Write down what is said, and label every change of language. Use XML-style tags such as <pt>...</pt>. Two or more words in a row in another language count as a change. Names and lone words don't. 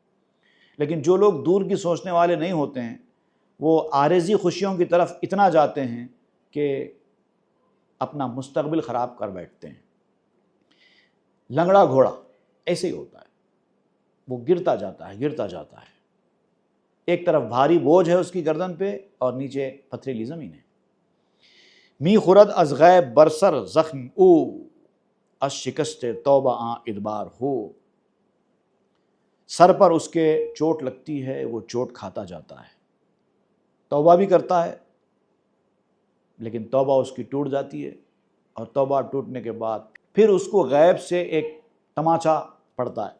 <ur>لیکن جو لوگ دور کی سوچنے والے نہیں ہوتے ہیں وہ عارضی خوشیوں کی طرف اتنا جاتے ہیں کہ اپنا مستقبل خراب کر بیٹھتے ہیں۔ لنگڑا گھوڑا ایسے ہی ہوتا ہے، وہ گرتا جاتا ہے، ایک طرف بھاری بوجھ ہے اس کی گردن پہ اور نیچے پتھریلی زمین ہے۔</ur> <fa>می خورد از غیب برسر زخم او، از شکست توبہ آں ادبار ہو۔</fa> <ur>سر پر اس کے چوٹ لگتی ہے، وہ چوٹ کھاتا جاتا ہے، توبہ بھی کرتا ہے لیکن توبہ اس کی ٹوٹ جاتی ہے، اور توبہ ٹوٹنے کے بعد پھر اس کو غیب سے ایک تماچا پڑتا ہے۔</ur>